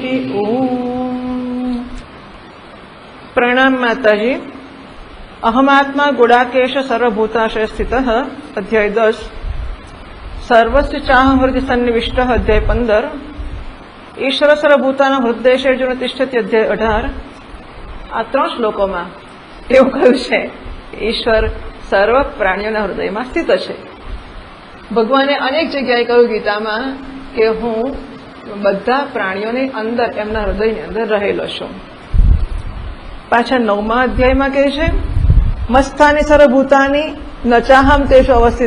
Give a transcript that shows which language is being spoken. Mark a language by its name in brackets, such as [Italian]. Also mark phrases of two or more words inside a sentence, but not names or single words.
[Hindi] ओम। प्रणाम माताजी। [Sanskrit] अहमात्मा गुडाकेश सर्वभूताशय स्थितः अध्याय 10 सर्वस्य चाह हृदय सन्निविष्ट अध्याय 15 ईश्वर सर्वभूतानां हृदयेषु तिष्ठति अध्याय 18। [Gujarati] આ 3 શ્લોકોમાં એવું કહ્યું છે ઈશ્વર સર્વ પ્રાણીઓના હૃદયમાં સ્થિત છે। ભગવાને અનેક જગ્યાએ કહ્યું ગીતામાં કે હું બધા પ્રાણીઓની અંદર એમના હૃદયની અંદર રહેલો છું। પાછા 9મા અધ્યાયમાં કહે છે [Sanskrit] મસ્તાની સર્વભૂતાની નચાહમ તેષુ અવસ્થિત।